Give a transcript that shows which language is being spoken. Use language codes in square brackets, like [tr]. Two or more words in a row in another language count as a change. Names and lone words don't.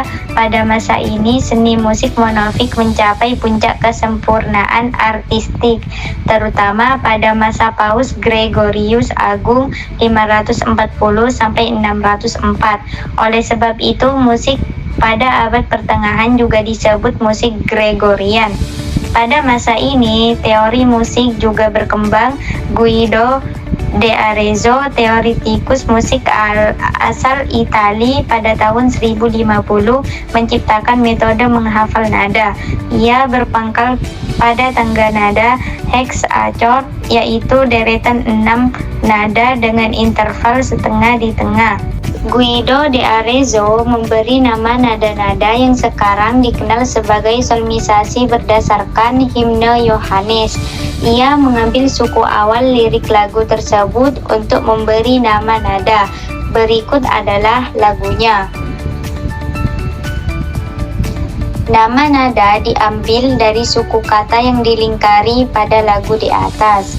[id] Pada masa ini seni musik monofik mencapai puncak kesempurnaan artistik, terutama pada masa Paus Gregorius Agung 540 sampai 604. Oleh sebab itu musik pada abad pertengahan juga disebut musik Gregorian. Pada masa ini teori musik juga berkembang. Guido de Arezzo, teoritikus musik asal Itali, pada tahun 1050 menciptakan metode menghafal nada. Ia berpangkal pada tangga nada hexachord, yaitu deretan 6 nada dengan interval setengah di tengah. Guido de Arezzo memberi nama nada-nada yang sekarang dikenal sebagai solmisasi berdasarkan himne Yohanes. Ia mengambil suku awal lirik lagu tersebut untuk memberi nama nada. Berikut adalah lagunya. Nama nada diambil dari suku kata yang dilingkari pada lagu di atas.